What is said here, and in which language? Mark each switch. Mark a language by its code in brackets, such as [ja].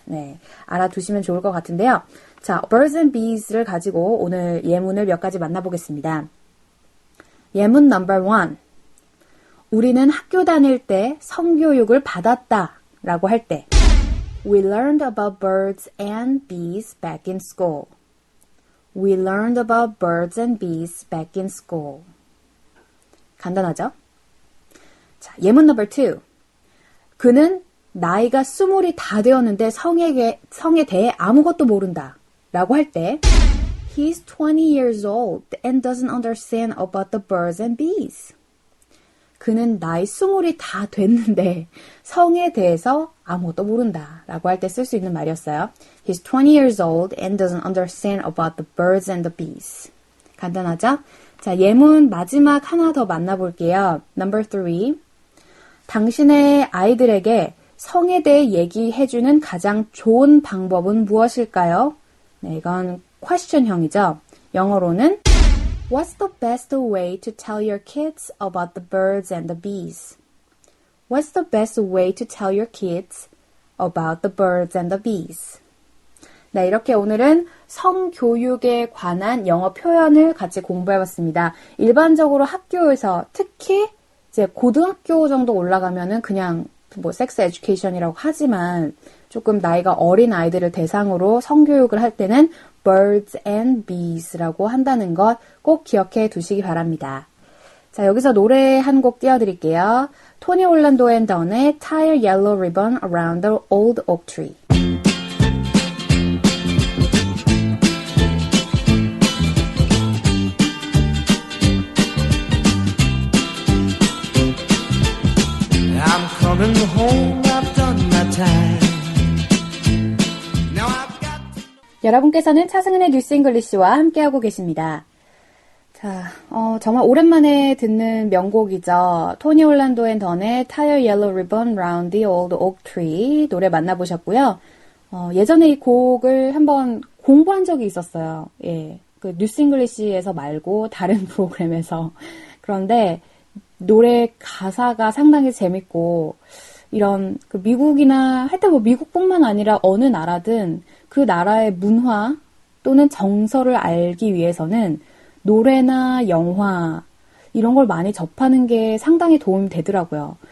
[ko] 네, 알아두시면 좋을 것 같은데요. 자, birds and bees를 가지고 오늘 예문을 몇 가지 만나보겠습니다. 예문 넘버 1. 우리는 학교 다닐 때 성교육을 받았다 라고 할 때 [en] We learned about birds and bees back in school. We learned about birds and bees back in school. [ko] 간단하죠? 자, 예문 넘버 2. 그는 나이가 20이 다 되었는데 성에 대해 아무것도 모른다 라고 할 때 [en] He's 20 years old and doesn't understand about the birds and bees. [ko] 그는 나이 20이 다 됐는데 성에 대해서 아무것도 모른다 라고 할 때 쓸 수 있는 말이었어요. [en] He's 20 years old and doesn't understand about the birds and the bees. [ko] 간단하죠? 자, 예문 마지막 하나 더 만나볼게요. [en] Number 3. [ko] 당신의 아이들에게 성에 대해 얘기해주는 가장 좋은 방법은 무엇일까요? 네, 이건 question형이죠. 영어로는 [en] What's the best way to tell your kids about the birds and the bees? What's the best way to tell your kids about the birds and the bees? [ko] 네, 이렇게 오늘은 성교육에 관한 영어 표현을 같이 공부해봤습니다. 일반적으로 학교에서 특히 이제 고등학교 정도 올라가면은 그냥 뭐 섹스 에듀케이션이라고 하지만 조금 나이가 어린 아이들을 대상으로 성교육을 할 때는 birds and bees라고 한다는 것 꼭 기억해 두시기 바랍니다. 자, 여기서 노래 한 곡 띄워드릴게요. 토니 올란도 앤 던의 Tie a Yellow Ribbon Around the Old Oak Tree. [en] I'm coming home, I've done my time. Now I've got [ko] 여러분께서는 차승은의 뉴스 잉글리시와 함께하고 계십니다. 자, 정말 오랜만에 듣는 명곡이죠. 토니 올란도 앤 던의 Tie a Yellow Ribbon Round the Old Oak Tree 노래 만나보셨고요. 예전에 이 곡을 한번 공부한 적이 있었어요. 예, 그 뉴스 잉글리시에서 말고 다른 프로그램에서. 그런데 노래 가사가 상당히 재밌고 이런 그 미국이나 하여튼 뭐 미국뿐만 아니라 어느 나라든 그 나라의 문화 또는 정서를 알기 위해서는 노래나 영화 이런 걸 많이 접하는 게 상당히 도움이 되더라고요.